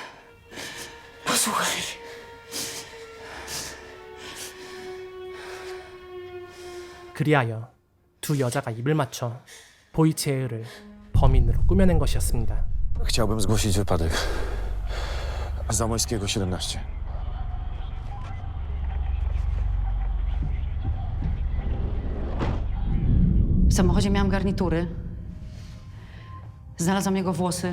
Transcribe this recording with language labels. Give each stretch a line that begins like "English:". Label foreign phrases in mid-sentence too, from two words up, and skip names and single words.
Korean: 그리하여 두 여자가 입을 맞춰 보이치에흐를 범인으로 꾸며낸 것이었습니다.
Polish: Chciałbym zgłosić wypadek. Zamojskiego 17. W samochodzie miałam garnitury. Znalazłam jego włosy.